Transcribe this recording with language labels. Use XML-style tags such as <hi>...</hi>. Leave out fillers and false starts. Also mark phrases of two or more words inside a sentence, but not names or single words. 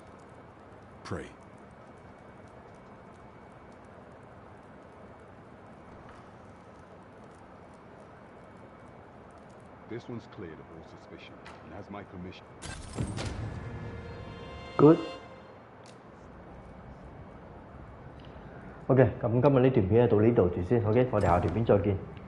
<en>Pray. This one's cleared of all suspicion and has my permission. Good.</en> <yue>OK，咁今日呢段片就到呢度住先。OK，我哋下條片再見。</yue>